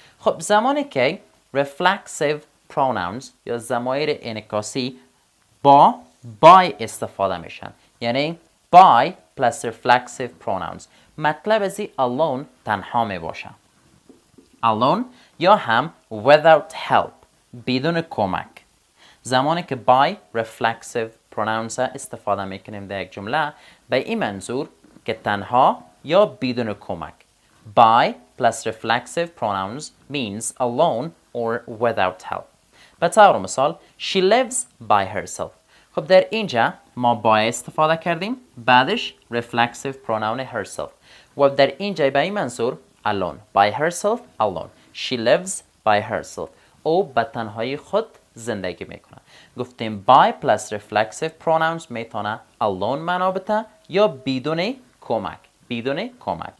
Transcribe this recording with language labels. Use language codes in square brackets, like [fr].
[fa] خب زمانی که reflexive pronouns یا ضمایر انعکاسی با by استفاده میشن، یعنی by plus reflexive pronouns، مطلب از alone تنها می باشه. alone یا هم without help، بدون کمک. زمانی که by reflexive pronouns استفاده میکنیم در یک جمله، به این منظور که تنها یا بدون کمک. [en] by plus reflexive pronouns means alone or without help. [fa] به طور مثال [en] she lives by herself. [fa] خب در اینجا ما by استفاده کردیم، بعدش reflexive pronoun herself و در اینجا به این منظور alone. [en] by herself alone. She lives by herself. [fa] او به تنهایی خود زندگی میکنه. گفتیم by plus reflexive pronouns میتونه alone معنا بده یا بدون کمک. بدون کمک.